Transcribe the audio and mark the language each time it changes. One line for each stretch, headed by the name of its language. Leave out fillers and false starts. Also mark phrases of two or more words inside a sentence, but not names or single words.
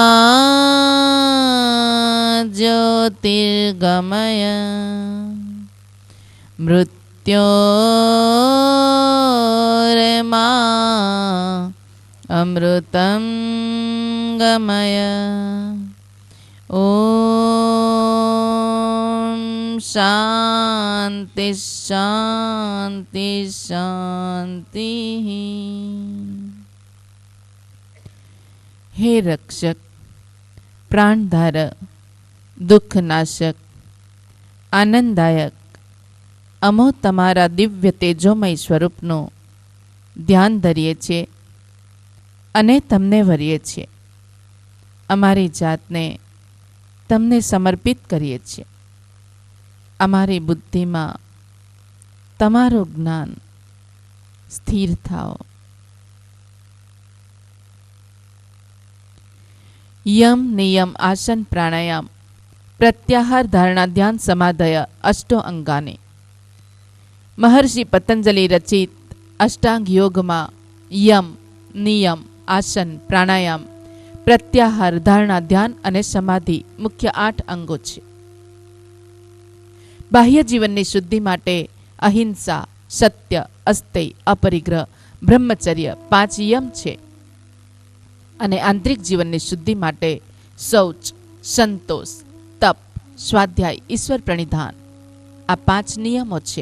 Sanskrit: ज्योतिर्गमय मृत्योर्मा अमृतं गमय ॐ शांति शांति शांति।
Gujarati: હે રક્ષક, પ્રાણધારક, દુખનાશક, આનંદદાયક, અમો તમારા દિવ્ય તેજોમય स्वरूपનું ધ્યાન ધરીએ છીએ અને તમને વરીએ છીએ. અમારી જાતને તમને સમર્પિત કરીએ છીએ. અમારી બુદ્ધિમાં તમારું જ્ઞાન સ્થિર થાઓ. યમ નિયમ આસન પ્રાણાયામ પ્રત્યાહાર ધારણા ધ્યાન સમાધય અષ્ટો અંગાને મહર્ષિ પતંજલિ રચિત અષ્ટાંગ યોગ મેં યમ નિયમ આસન પ્રાણાયામ પ્રત્યાહાર ધારણા ધ્યાન અને સમાધિ મુખ્ય 8 અંગો છે. બાહ્ય જીવનની શુદ્ધિ માટે અહિંસા, સત્ય, અસ્તેય, અપરિગ્રહ, બ્રહ્મચર્ય 5 યમ છે અને આંતરિક જીવનની શુદ્ધિ માટે શૌચ, સંતોષ, તપ, સ્વાધ્યાય, ઈશ્વર પ્રણિધાન આ 5 નિયમો છે.